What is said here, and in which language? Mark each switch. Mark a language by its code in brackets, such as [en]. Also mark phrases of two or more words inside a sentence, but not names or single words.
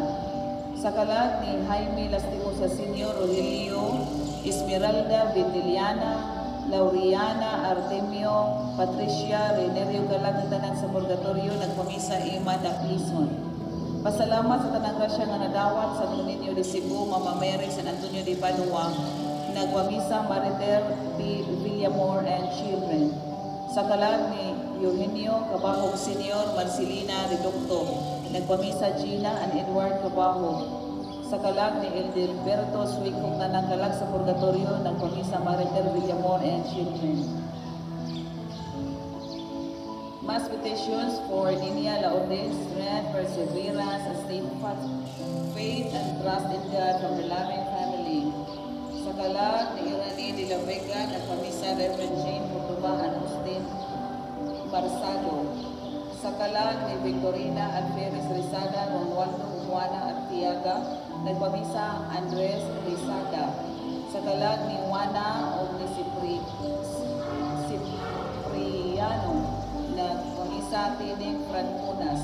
[ceb] Sa kalag ni Jaime Lastimosa Senior, Rogelio Esmeralda Vitiliana, Lauriana Artemio Patricia Renerio, kalag ng tanan sa Purgatorio, nagpamisa Ima Daclison. Pasalamat sa tanang grasya nga nadawat sa Niño de Cebu, Mama Mary, San Antonio de Padua, nagpamisa Mariter P. [en] Villamor and children. [ceb] Sa kalag ni Eugenio Cabahog Senior, Marcelina Reducto, nagpamisa Gina and Edward Cabahog. Sa kalag ni Edelberto Suicong na nangkalag sa Purgatorio, nagpamisa Mariter Villamor [en] and children. Mass petitions for Ninia Laodes, strength, perseverance, and steadfast faith and trust in God from the loving family. [ceb] Sa kalag ni Irani de la Vega, nagpamisa Reverend Jane Putuba and Austin Barsado. Sa kalag ni Victorina Alferez Rizada, Romualdo Juana Artiaga, nagpamisa Andres Rizada. Sa kalag ni Juana o ni Cipriano, nagpamisa Tining Francunas.